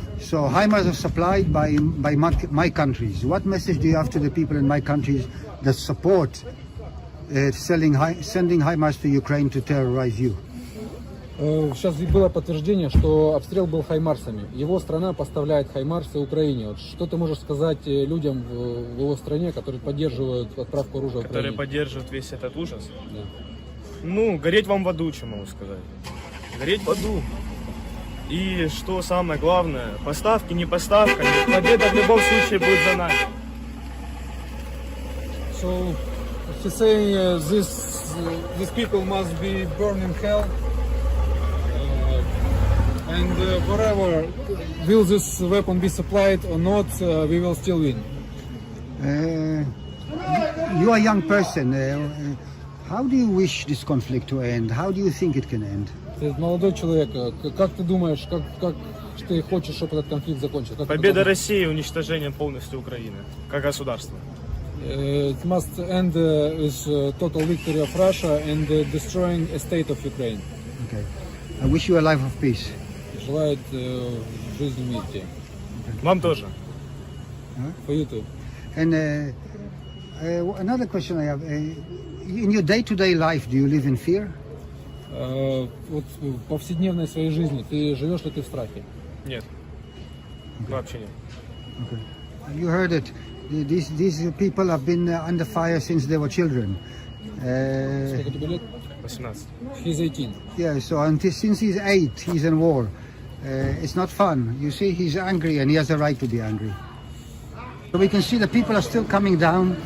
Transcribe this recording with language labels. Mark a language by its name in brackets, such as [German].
[English] So HIMARS are supplied by my countries. What message do you have to the people in my countries that support sending HIMARS to Ukraine to terrorize you? [Russian] Сейчас было подтверждение, что обстрел был хаймарсами. Его страна поставляет хаймарсы Украине. Вот что ты можешь сказать людям в его стране, которые поддерживают отправку оружия в Украине? Которые поддерживают весь этот ужас? Да. Ну, гореть вам в аду, что могу сказать. Гореть в аду. И что самое главное, поставки, не поставка, победа в любом случае будет за нами. [English] So he's saying these people must be burned in hell. And whatever, will this weapon be supplied or not, we will still win. You are a young person. How do you wish this conflict to end? How do you think it can end? [Russian] Ты молодой человек. Как ты думаешь, как ты хочешь, чтобы этот конфликт закончился? Победа России и уничтожение полностью Украины, как государства. [English] It must end with total victory of Russia and destroying a state of Ukraine. Okay. I wish you a life of peace. [Russian] Желает жизни в мире. Вам тоже. [English] For you too. And another question I have. In your day-to-day life, do you live in fear? [Russian] Вот в повседневной своей жизни ты живешь ли ты в страхе? Нет. Вообще нет. [English] Okay. You heard it. These people have been under fire since they were children. [Russian] Сколько тебе лет? 18. [English] He's 18. Yeah, so since he's 8, he's in war. It's not fun. You see, he's angry and he has a right to be angry. So we can see the people are still coming down.